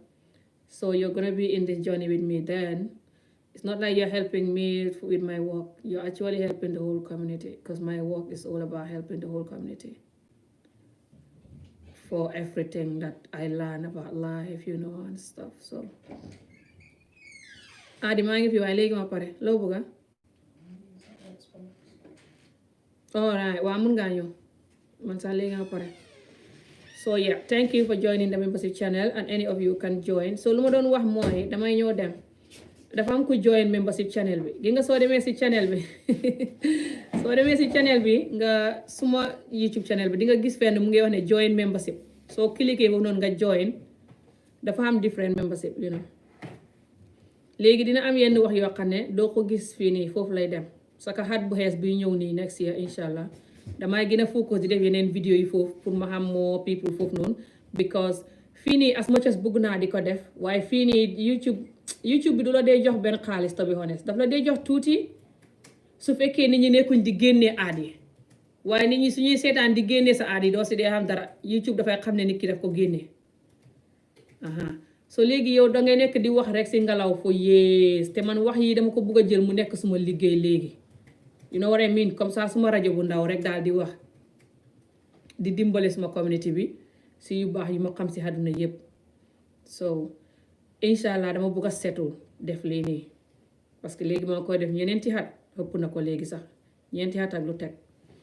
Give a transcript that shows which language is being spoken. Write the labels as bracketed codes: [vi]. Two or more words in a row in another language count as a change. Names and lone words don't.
[en] So you're gonna be in this journey with me. Then it's not like you're helping me with my work. You're actually helping the whole community, because my work is all about helping the whole community for everything that I learn about life, and stuff. [wo] So Adi maa ngi fi waaye léegi ma pare loo bëgga. Alright, waa mun ngaa ñëw man sax léegi ma pare. [en] So yeah, thank you for joining the membership channel, and any of you can join. [wo] So lu ma doon wax mooy damay ñëw dem. Dafa am ku [en] join membership channel [wo] bi. Gi nga soo demee si channel bi soo demee si channel bi nga suma YouTube channel bi di nga gis fenn mu ngi wax ne [en] join membership. [wo] Soo cliquer boobu noonu nga join, dafa am [en] different membership, [wo] léegi dina am yenn wax yoo xam ne doo ko gis fii nii, foofu lay dem. Saka xat bu xees bi ñëw nii [en] next year [wo] inshallah damay gën a focus di def yeneen vidéo yi foofu pour ma xam [en] more people [wo] foofu noonu, because fii nii [en] as much as [wo] bëgg naa di ko def, waaye fii nii YouTube bi du la dee jox benn xaalis, [en] to be honest. [wo] Daf la dee jox tuuti su fekkee nit ñi nekkuñ di génnee aad yi, waaye nit ñi suñuy seetaan di génnee sa aad yi doo si dee xam dara. YouTube dafay xam ne nit ki daf ko génnee. So léegi yow dangay nekk di wax rek si ngelaw [en] for years, [wo] te man wax yi dama ko bugg a jël mu nekk suma liggéey léegi. [en] You know what I mean? [fr] Comme ça [wo] suma rajo bu ndaw rek daal di wax, di dimbale suma community bi si yu baax yu ma xam si àdduna yépp. So inshallah dama bugg a seetu def lii nii, parce que léegi ma koy def ñeneenti at ëpp na ko léegi sax, ñeenti at ak lu teg.